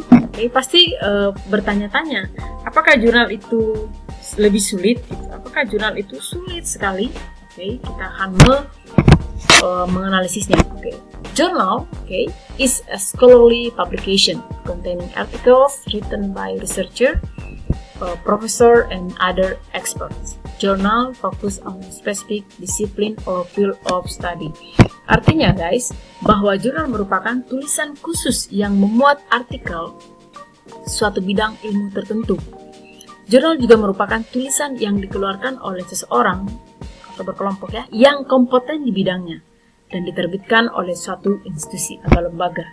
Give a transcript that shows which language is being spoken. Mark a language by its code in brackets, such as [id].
[id] Oke, pasti bertanya-tanya, apakah jurnal itu lebih sulit? Apakah jurnal itu sulit sekali? Oke, kita akan menganalisisnya. [en] Oke, journal, is a scholarly publication containing articles written by researcher, professor, and other experts. Journal focus on a specific discipline or field of study. [id] Artinya guys, bahwa jurnal merupakan tulisan khusus yang memuat artikel suatu bidang ilmu tertentu. Jurnal juga merupakan tulisan yang dikeluarkan oleh seseorang atau berkelompok ya, yang kompeten di bidangnya dan diterbitkan oleh suatu institusi atau lembaga.